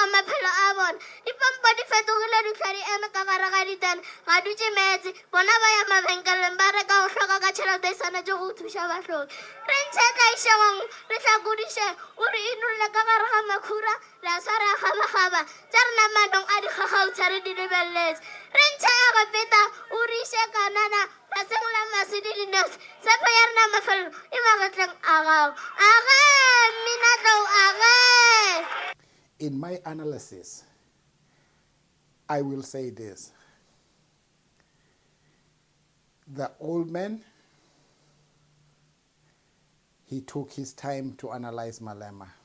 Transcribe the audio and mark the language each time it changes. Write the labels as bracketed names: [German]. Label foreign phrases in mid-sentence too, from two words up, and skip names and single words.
[Northern Sotho] maphelo a bona dipompo di fetogile ditlhwa di eme ka gare ga ditane ga dutse metsi bona ba ya mabenkeleng ba reka go hloka ka tšhelete e swanetše go thuša batlhoki re ntšhe tlaišegong re tlhakodiše o re inolle ka gare ga makhura re a sware a gabagaba tša rena manong a dikgagautšha re di lebeletse re ntšhe ya go peta o re iše kanana faseng la masi le dinosi tshepo ya rena mafelelo e magetleng a gago age minatlou age. [English] In my analysis, I will say this. The old man, he took his time to analyze Malema.